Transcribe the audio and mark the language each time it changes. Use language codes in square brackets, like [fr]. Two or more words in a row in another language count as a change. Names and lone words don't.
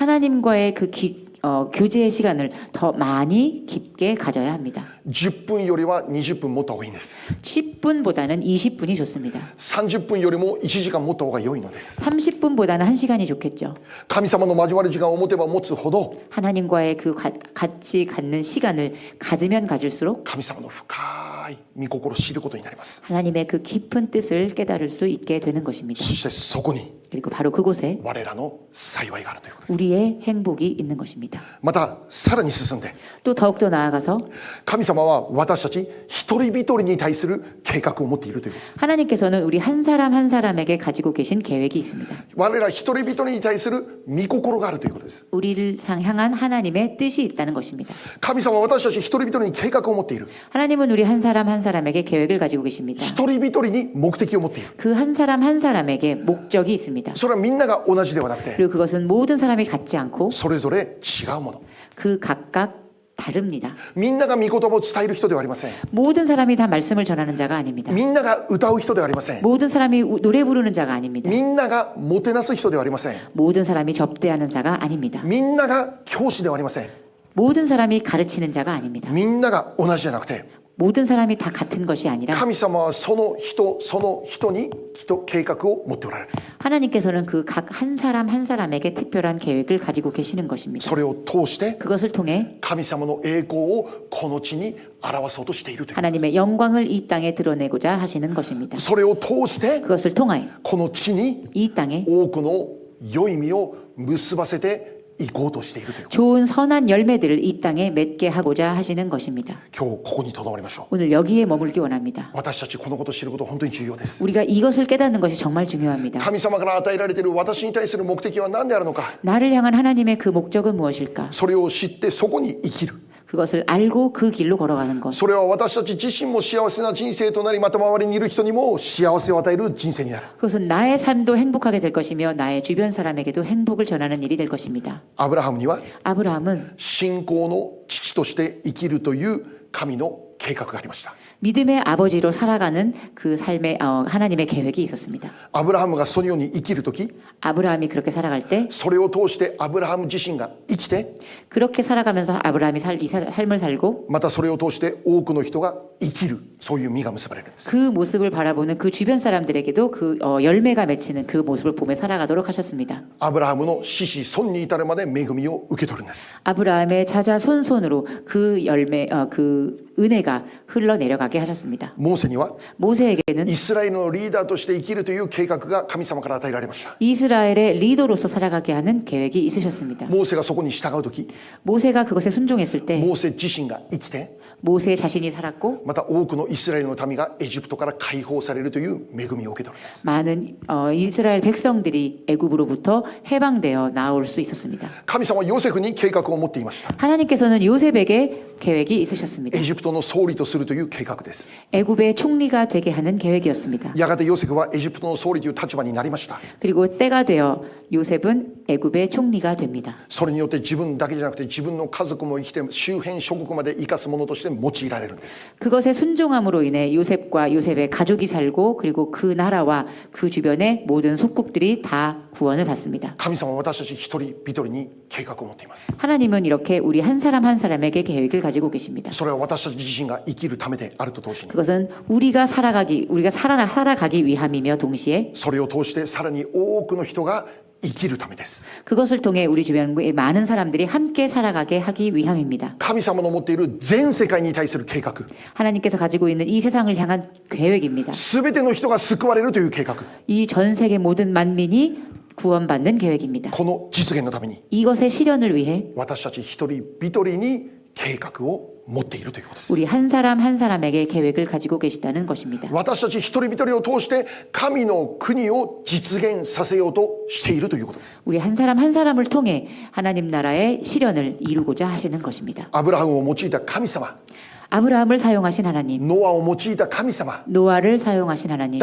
[ko] 하나님과의 그 교제의 시간을 더 많이 깊게 가져야 합니다. [ja] 10 分よりは20分持った方がいいんです。 [ko] 10분보다는 20분이 좋습니다. [ja] 30 分よりも1時間持った方が良いのです。 [ko] 30분보다는 1시간이 좋겠죠. [ja] 神様の交わる時間を持てば持つほど [ko] 하나님과의 그 같이 갖는 시간을 가지면 가질수록 [ja] 神様の深い御心を知ることになります。 [ko] 하나님의 그 깊은 뜻을 깨달을 수 있게 되는 것입니다. [ja] そしてそこに [ko] 그리고 바로 그곳에 [ja] 我らの幸いがあるということです。 [ko] 우리의 행복이 있는 것입니다. [ja] またさらに進んで [ko] 또 더욱더 나아가서 [ja] 神様は私たち一人一人に対する計画を持っているということです。 [ko] 하나님께서는 우리 한 사람 한 사람에게 가지고 계신 계획이 있습니다. [ja] 我ら一人一人に対する御心があるということです。 [ko] 우리를 향한 하나님의 뜻이 있다는 것입니다. [ja] 神様は私たち一人一人に計画を持っている。 [ko] 하나님은 우리 한 사람 한 사람에게 계획을 가지고 계십니다. [ja] 一人一人に目的を持っている。 [ko] 그 한 사람 한 사람에게 목적이 있습니다. [ja] それはみんなが同じではなくて [ko] 그리고 그것은 모든 사람이 같지 않고 [ja] それぞれ違うもの。 [ko] 그 각각 다릅니다. [ja] みんなが御言葉を伝える人ではありません。 [ko] 모든 사람이 다 말씀을 전하는 자가 아닙니다. [ja] みんなが歌う人ではありません。 [ko] 모든 사람이 노래 부르는 자가 아닙니다. [ja] みんながもてなす人ではありません。 [ko] 모든 사람이 접대하는 자가 아닙니다. [ja] みんなが教師ではありません。 [ko] 모든 사람이 가르치는 자가 아닙니다. [ja] みんなが同じじゃなくて [ko] 모든 사람이 다 같은 것이 아니라 [ja] 神様はその人に計画を持っておられる。 [ko] 하나님께서는 그 각 한 사람 한 사람에게 특별한 계획을 가지고 계시는 것입니다. [ja] それを通して [ko] 그것을 통해 [ja] 神様の栄光をこの地に表そうとしているという。 [ko] 하나님의 영광을 이 땅에 드러내고자 하시는 것입니다. [ja] それを通して [ko] 그것을 통하여 [ja] この地に [ko] 이 땅에 [ja] 多くの良い実を結ばせていこうとしているということ。 [ko] 좋은 선한 열매들을 이 땅에 맺게 하고자 하시는 것입니다. [ja] 今日ここにとどまりましょう。 [ko] 오늘 여기에 머물기 원합니다. [ja] 私たちこのことを知ること本当に重要です。 [ko] 우리가 이것을 깨닫는 것이 정말 중요합니다. [ja] 神様から与えられている私に対する目的は何であるのか。 [ko] 나를 향한 하나님의 그 목적은 무엇일까? [ja] それを知ってそこに生きる。 [ko] 그것을 알고 그 길로 걸어가는 것. [ja] それは私たち自身も幸せな人生となり、また周りにいる人にも幸せを与える人生になる。 [ko] 그것은 나의 삶도 행복하게 될 것이며 나의 주변 사람에게도 행복을 전하는 일이 될 것입니다. [ja] アブラハムには [ko] 아브라함은 [ja] 信仰の父として生きるという神の計画がありました。 [ko] 믿음의 아버지로 살아가는 그 삶의 하나님의 계획이 있었습니다. [ja] アブラハムがそのように生きる時 [ko] 아브라함이 그렇게 살아갈 때 [ja] それを通してアブラハム自身が生きて [ko] 그렇게 살아가면서 아브라함이 이 삶을 살고 [ja] またそれを通して多くの人が生きるそういう実が結ばれるんです [ko] 그 모습을 바라보는 그 주변 사람들에게도 그 열매가 맺히는 그 모습을 보며 살아가도록 하셨습니다. [ja] アブラハムの子子孫に至るまで恵みを受け取るんです [ko] 아브라함의 자자손손으로 그 열매 그 은혜가 흘러내려가게 하셨습니다. [ja] モーセには [ko] 모세에게는 [ja] イスラエルのリーダーとして生きるという計画が神様から与えられました [ko] 이스라엘의 리더로서 살아가게 하는 계획이 있으셨습니다. [ja] モーセがそこに従う時 [ko] 모세가 그것에 순종했을 때 [ja] モーセ自身が生きて [ko] 모세 자신이 살았고 [ja] また多くのイスラエルの民がエジプトから解放されるという恵みを受け取るんです [ko] 많은 이스라엘 백성들이 애굽으로부터 해방되어 나올 수 있었습니다. [ja] 神様はヨセフに計画を持っていました [ko] 하나님께서는 요셉에게 계획이 있으셨습니다. [ja] エジプトの総理とするという計画です [ko] 애굽의 총리가 되게 하는 계획이었습니다. [ja] やがてヨセフはエジプトの総理という立場になりました [ko] 그리고 때가 되어 요셉은 애굽의 총리가 됩니다. [ja] それによって自分だけじゃなくて自分の家族も生きて周辺諸国まで生かすものとして用いられるんです [ko] 그것의 순종함으로 인해 요셉과 요셉의 가족이 살고 그리고 그 나라와 그 주변의 모든 속국들이 다 구원을 받습니다. [ja] 神様は私たち一人一人に計画を持っています [ko] 하나님은 이렇게 우리 한 사람 한 사람에게 계획을 가지고 계십니다. [ja] それは私たち自身が生きるためであると同時に [ko] 그것은 우리가 살아가기 위함이며 동시에 [ja] それを通してさらに多くの人が生きるためです [ko] 그것을 통해 우리 주변의 많은 사람들이 함께 살아가게 하기 위함입니다. [ja] 神様の持っている全世界に対する計画 [ko] 하나님께서 가지고 있는 이 세상을 향한 계획입니다. [ja] 全ての人が救われるという計画 [ko] 이 전 세계 모든 만민이 구원받는 계획입니다. [ja] この実現のために [ko] 이것의 실현을 위해 [ja] 私たち一人一人に計画を持っているということです [ko] 우리 한 사람 한 사람에게 계획을 가지고 계시다는 것입니다. [ja] 私たち一人一人を通して神の国を実現させようとしているということです [ko] 우리 한 사람 한 사람을 통해 하나님 나라의 실현을 이루고자 하시는 것입니다. [ja] アブラハムを用いた神様 [ko] 아브라함을 사용하신 하나님, [ja] ノアを用いた神様 [ko] 노아를 사용하신 하나님,